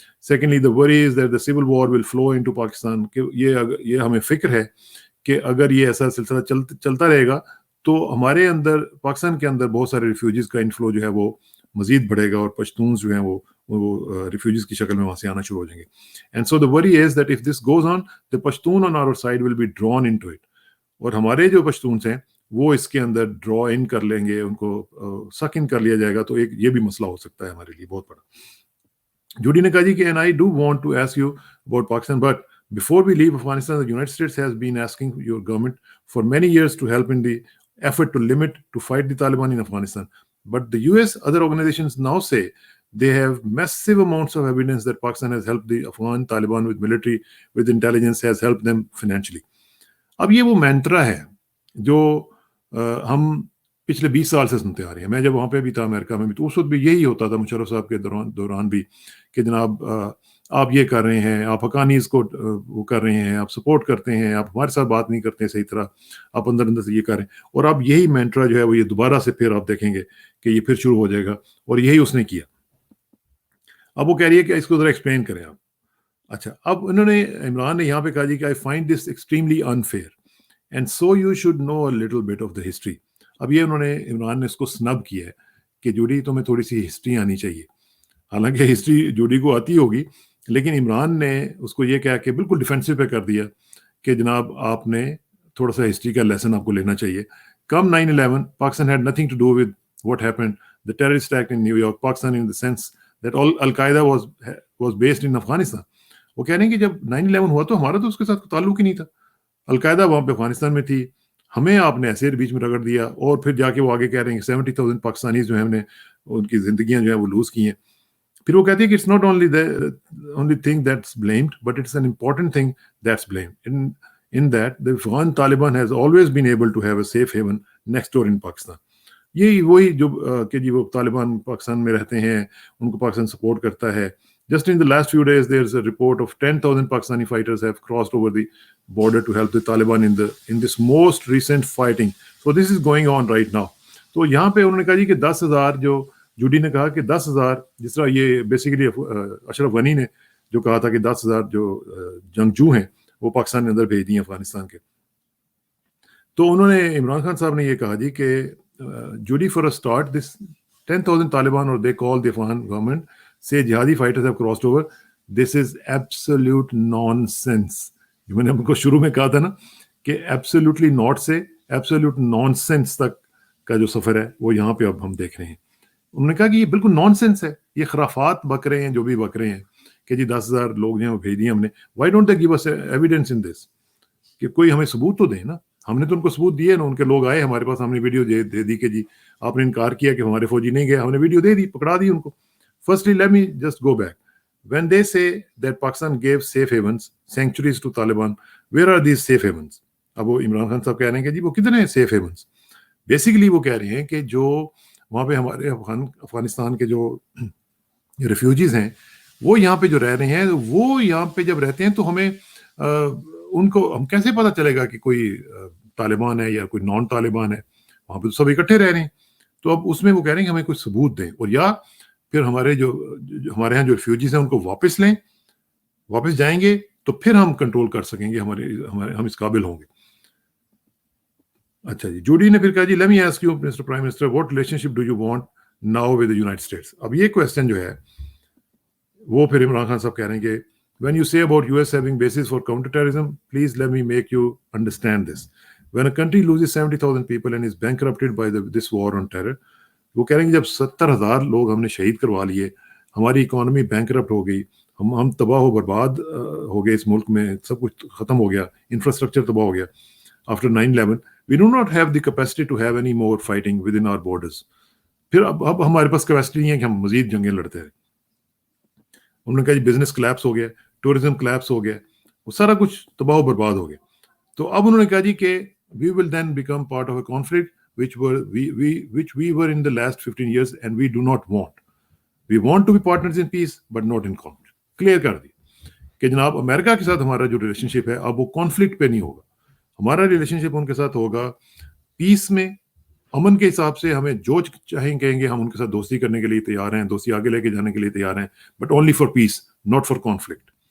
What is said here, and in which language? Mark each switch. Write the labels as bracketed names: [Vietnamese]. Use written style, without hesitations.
[English] secondly the worry is that the civil war will flow into Pakistan, [Urdu] کہ یہ ہمیں فکر ہے کہ اگر یہ ایسا سلسلہ چلتا رہے گا تو ہمارے اندر, پاکستان کے اندر بہت سارے ریفیوجیز کا انفلو جو ہے وہ مزید بڑھے گا, اور پشتونز جو ہیں وہ ریفیوجیز کی شکل میں وہاں سے آنا شروع ہو جائیں گے. [English] and so the worry is that if this goes on the Pashtun on our side will be drawn into it, [Urdu] اور ہمارے جو پشتونس ہیں وہ اس کے اندر ڈرا ان کر لیں گے, ان کو سک ان کر لیا جائے گا. تو ایک یہ بھی مسئلہ ہو سکتا ہے ہمارے لیے بہت بڑا. جوڈی نے کہا جی کہ [English] and I do want to ask you about Pakistan, but before we leave Afghanistan, the United States has been asking your government for many years to help in the effort to fight the Taliban in Afghanistan. But the US, other organizations now say they have massive amounts of evidence that Pakistan has helped the Afghan Taliban with military, with intelligence, has helped them financially. [Urdu] اب یہ وہ مینترا ہے جو ہم پچھلے 20 سال سے سنتے آ رہے ہیں. میں جب وہاں پہ بھی تھا امریکہ میں بھی, تو اس وقت بھی یہی ہوتا تھا مشرف صاحب کے دوران بھی, کہ جناب آپ یہ کر رہے ہیں, آپ حقانیز کو وہ کر رہے ہیں, آپ سپورٹ کرتے ہیں, آپ ہمارے ساتھ بات نہیں کرتے ہیں صحیح طرح, آپ اندر اندر سے یہ کر رہے ہیں. اور اب یہی مینٹرا جو ہے وہ یہ دوبارہ سے پھر آپ دیکھیں گے کہ یہ پھر شروع ہو جائے گا, اور یہی اس نے کیا. اب وہ کہہ رہی ہے کہ اس کو ذرا ایکسپلین کریں آپ. اچھا, اب انہوں نے, عمران نے یہاں پہ کہا جی کہ [English] I find this extremely unfair and so you should know a little bit of the history. [Urdu] اب یہ انہوں نے, عمران نے اس کو سنب کیا ہے کہ جوڈی تمہیں تھوڑی سی ہسٹری آنی چاہیے. حالانکہ ہسٹری جوڈی کو آتی ہوگی, لیکن عمران نے اس کو یہ کہا کہ بالکل ڈیفینسو پہ کر دیا کہ جناب آپ نے تھوڑا سا ہسٹری کا لیسن آپ کو لینا چاہیے. [English] Come 9/11 Pakistan had nothing to do with what happened the terrorist attack in New York, Pakistan, in the sense that all Al-Qaeda was based in Afghanistan. [Urdu] وہ کہہ رہے ہیں کہ جب 9/11 ہوا تو ہمارا تو اس کے ساتھ تعلق ہی نہیں تھا. القاعدہ وہاں پہ افغانستان میں تھی, ہمیں آپ نے ایسے بیچ میں رگڑ دیا, اور پھر جا کے وہ آگے کہہ رہے ہیں کہ 70,000 پاکستانیز جو ہیں ہم نے ان کی زندگیاں جو ہیں وہ لوز کی ہیں. [English] پھر وہ کہتے ہیں کہ it's not only thing that's blamed but it's an important thing that's blamed in that the Afghan Taliban has always been able to have a safe haven next door in Pakistan. [Urdu] یہی وہی جو کہ جی وہ طالبان پاکستان میں رہتے ہیں, ان کو Pakistan support کرتا ہے. [English] Just in the last few days, there's a report of 10,000 Pakistani fighters have crossed over the border to help the Taliban in this most recent fighting. So this is going on right now. [Urdu] تو یہاں پہ انہوں نے کہا جی کہ 10,000 جو Jodie نے کہا کہ 10,000, جس طرح یہ بیسیکلی اشرف غنی نے جو کہا تھا کہ 10,000 جو جنگجو ہیں وہ پاکستان کے اندر بھیج دیے افغانستان کے. تو انہوں نے, عمران خان صاحب نے یہ کہا جی کہ [English] Judy, for a start, this 10,000 Taliban, or they call the Afghan government, say jihadi fighters have crossed over. This is absolute nonsense. [Urdu] جو میں نے آپ کو شروع میں کہا تھا نا کہ [English] absolutely not [Urdu] سے [English] absolute nonsense [Urdu] تک کا جو سفر ہے وہ یہاں پہ اب ہم دیکھ رہے ہیں. انہوں نے کہا کہ یہ بالکل نانسنس ہے, یہ خرافات بک رہے ہیں جو بھی بک رہے ہیں کہ جی 10,000 لوگ جو ہیں وہ بھیج دیے ہم نے. [English] Why don't they give us evidence in this? [Urdu] کہ کوئی ہمیں ثبوت تو دیں نا. ہم نے تو ان کو ثبوت دیے نا, ان کے لوگ آئے ہمارے پاس, ہم نے ویڈیو دے دی کہ جی آپ نے انکار کیا کہ ہمارے فوجی نہیں گئے, ہم نے ویڈیو دے دی, پکڑا دی ان کو. [English] Firstly let me just go back. when they say that Pakistan gave safe havens, sanctuaries to Taliban, where are these safe havens? [Urdu] اب وہ عمران خان صاحب کہہ رہے ہیں کہ جی وہ کتنے ہیں safe havens. بیسیکلی وہ کہہ رہے ہیں کہ جو وہاں پہ ہمارے افغانستان کے جو ریفیوجیز ہیں وہ یہاں پہ جو رہ رہے ہیں, وہ یہاں پہ جب رہتے ہیں تو ہمیں ان کو ہم کیسے پتہ چلے گا کہ کوئی طالبان ہے یا کوئی نان طالبان ہے, وہاں پہ تو سب اکٹھے رہ رہے ہیں. تو اب اس میں وہ کہہ رہے ہیں کہ ہمیں کوئی ثبوت دیں, اور یا پھر ہمارے ہمارے یہاں جو ریفیوجیز ہیں ان کو واپس لیں, واپس جائیں گے تو پھر ہم کنٹرول کر سکیں گے, ہم اس قابل ہوں گے. اچھا جی, جوڈی نے پھر کہا جی [English] let me ask you Mr. Prime Minister, what relationship do you want now with the United States? [Urdu] اب یہ کویسچن جو ہے وہ پھر عمران خان صاحب کہہ رہے ہیں کہ [English] when you say about US having bases for counterterrorism, please let me make you understand this. When a country loses 70,000 people and is bankrupted by this war on terror, [Urdu] وہ کہہ رہے ہیں کہ جب 70,000 لوگ ہم نے شہید کروا لیے, ہماری اکانومی بینکرپٹ ہو گئی, ہم تباہ و برباد ہو گئے, اس ملک میں سب کچھ ختم ہو گیا, انفراسٹرکچر تباہ ہو گیا [English] after 9/11, we do not have the capacity to have any more fighting within our borders. [Urdu] پھر اب ہمارے پاس کیپیسٹی نہیں ہے کہ ہم مزید جنگیں لڑتے رہیں. انہوں نے کہا جی بزنس کلیپس ہو گیا, ٹورزم کلیپس ہو گیا, وہ سارا کچھ تباہ و برباد ہو گیا. تو اب انہوں نے کہا جی کہ [English] we will then become part of a conflict which we were in the last 15 years and we do not want. We want to be partners in peace but not in conflict. [Urdu] Clear کر دی کہ جناب امریکہ کے ساتھ ہمارا جو relation شپ ہے اب وہ کانفلکٹ پہ نہیں ہوگا, ہمارا ریلیشن شپ ان کے ساتھ ہوگا پیس میں, امن کے حساب سے. ہمیں جو چاہیں کہیں گے, ہم ان کے ساتھ دوستی کرنے کے لیے تیار ہیں, دوستی آگے لے کے جانے کے لیے تیار ہیں, [English] But only for peace not for conflict.